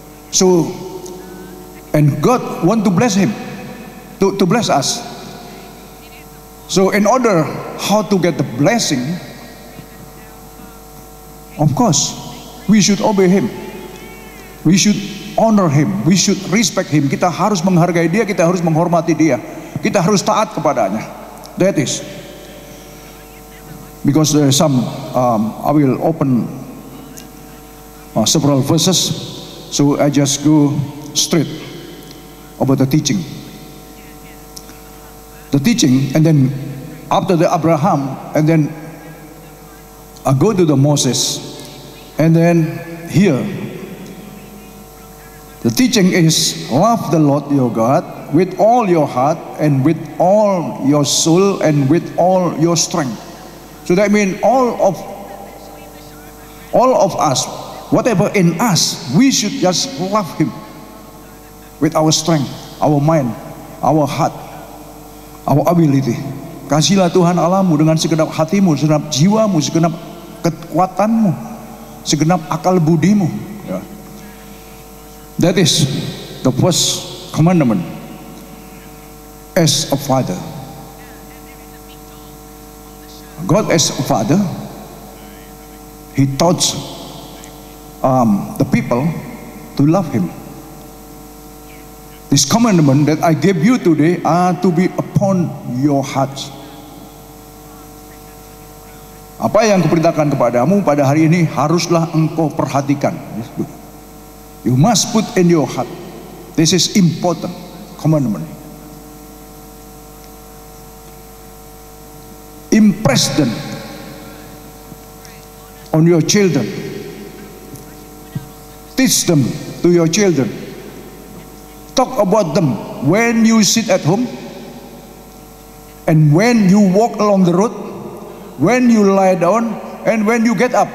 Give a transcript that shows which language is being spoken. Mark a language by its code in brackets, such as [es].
[en] So and God want to bless him, to bless us. So in order how to get the blessing, of course we should obey him, we should honor him, we should respect him. [id] Kita harus menghargai dia, kita harus menghormati dia, kita harus taat kepadanya. [en] That is because there are some I will open several verses, so I just go straight about the teaching. The teaching, and then after the Abraham, and then I go to the Moses, and then here the teaching is love the Lord your God with all your heart and with all your soul and with all your strength. So that means all of us, whatever in us, we should just love him with our strength, our mind, our heart, our ability. [id] Kasihlah Tuhan Allahmu dengan segenap hatimu, segenap jiwamu, segenap kekuatanmu, segenap akal budimu. Yeah. [en] That is the first commandment as a father. God as a father, he taught the people to love him. This commandment that I gave you today are to be upon your hearts. [id] Apa yang kuperintahkan kepadamu pada hari ini haruslah engkau perhatikan. [en] You must put in your heart. This is important commandment. Impress them on your children. Teach them to your children. Talk about them when you sit at home, and when you walk along the road, when you lie down, and when you get up.